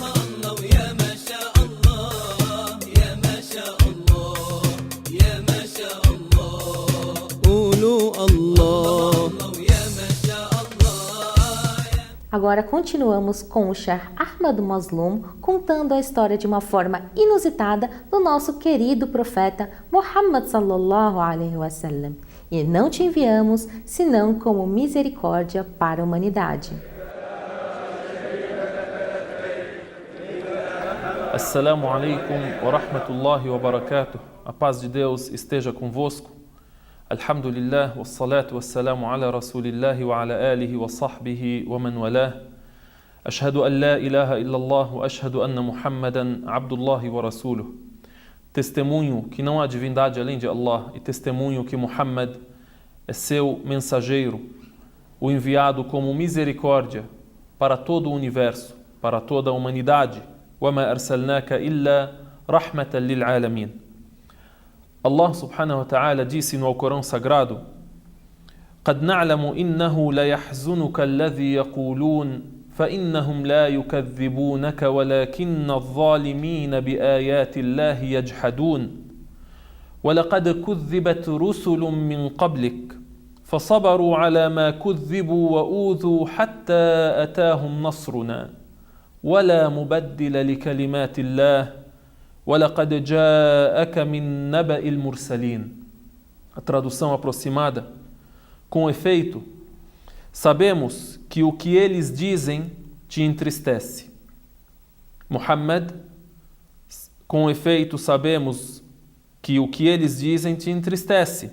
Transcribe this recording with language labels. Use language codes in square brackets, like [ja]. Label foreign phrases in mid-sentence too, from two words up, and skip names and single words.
[pt] Agora continuamos com o Sheikh Ahmad Mazloum contando a história de uma forma inusitada do nosso querido profeta Muhammad [ar] صلى الله عليه وسلم. [pt] E não te enviamos senão como misericórdia para a humanidade. [ar] السلام عليكم ورحمة الله وبركاته. [pt] A paz de Deus esteja convosco. [ar] الحمد لله والصلاة والسلام على رسول الله وعلى آله وصحبه ومن والاه. أشهد أن لا إله إلا الله وأشهد أن محمدا عبد الله ورسوله. [pt] Testemunho que não há divindade além de Allah e testemunho que Muhammad é seu mensageiro, o enviado como misericórdia para todo o universo, para toda a humanidade. [ar] وَمَا أَرْسَلْنَاكَ إِلَّا رَحْمَةً لِلْعَالَمِينَ. [pt] Allah [ar] سبحانه وتعالى [pt] disse no Alcorão Sagrado: [ar] قَدْ نَعْلَمُ إِنَّهُ لَيَحْزُنُكَ الَّذِي يَقُولُونَ فَإِنَّهُمْ لَا يُكَذِّبُونَكَ وَلَكِنَّ الظَّالِمِينَ بِآيَاتِ اللَّهِ يَجْحَدُونَ وَلَقَدْ كُذِّبَتْ رُسُلٌ مِّن قَبْلِكَ فَصَبَرُوا عَلَى مَا كُذِّبُوا وَأُوذُوا حَتَّى أَتَاهُمْ نَصْرُنَا وَلَا مُبَدِّلَ لِكَلِمَاتِ اللَّهِ وَلَقَدْ جَاءَكَ مِن نَبَإِ الْمُرْسَلِينَ. [pt] A tradução aproximada: com efeito, sabemos que o que eles dizem te entristece. Muhammad, com efeito, sabemos que o que eles dizem te entristece.